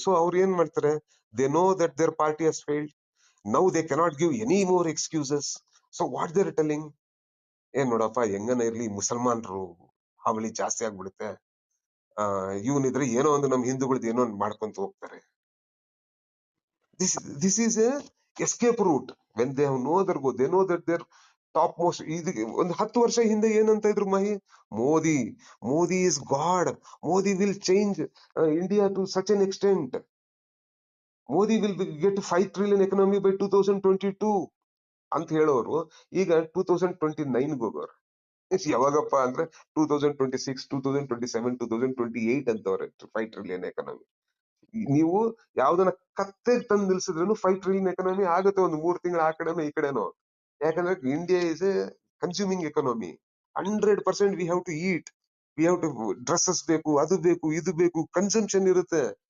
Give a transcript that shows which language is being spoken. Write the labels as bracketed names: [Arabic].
[Kannada] So ಅವ್ರು ಏನ್ ಮಾಡ್ತಾರೆ, [English] They know that their party has failed. Now they cannot give any more excuses. So what they're telling, [Kannada] ಏನ್ ನೋಡಪ್ಪ, ಹೆಂಗನ ಇರ್ಲಿ ಮುಸಲ್ಮಾನರು ಹಾವಳಿ ಜಾಸ್ತಿ ಆಗ್ಬಿಡುತ್ತೆ, ಇವನಿದ್ರೆ ಏನೋ ಒಂದು ನಮ್ ಹಿಂದೂಗಳದ್ದು ಏನೋ ಒಂದು ಮಾಡ್ಕೊಂತ ಹೋಗ್ತಾರೆ. [English] This is a escape route. When they have know their goal, they know that their topmost. [Kannada] ಒಂದು 10 ವರ್ಷ ಹಿಂದೆ ಏನಂತ ಇದ್ರು ಮಹಿ, Modi [English] is God. Modi will change India to such an extent. Modi will get 5 trillion economy by 2022 [Kannada] ಅಂತ ಹೇಳೋರು ಈಗ 2029 ಹೋಗೋರು. ಯಾವಾಗಪ್ಪ ಅಂದ್ರೆ 2026, 2027, 2028 ಅಂತವ್ರೆ 5 trillion economy. ನೀವು ಯಾವ್ದನ್ನ ಕತ್ತೆಗೆ ತಂದು ನಿಲ್ಸಿದ್ರು 5 ಟ್ರಿಲಿಯನ್ ಎಕನಾಮಿ ಆಗುತ್ತೆ, ಒಂದು 3 ತಿಂಗಳು ಆ ಕಡೆನೋ ಈ ಕಡೆನೋ. [English] ಯಾಕಂದ್ರೆ India is a consuming economy. 100% we have to eat, we have to dresses [Kannada] ಬೇಕು, ಅದು ಬೇಕು, ಇದು ಬೇಕು, ಕನ್ಸಂಪ್ಷನ್ ಇರುತ್ತೆ.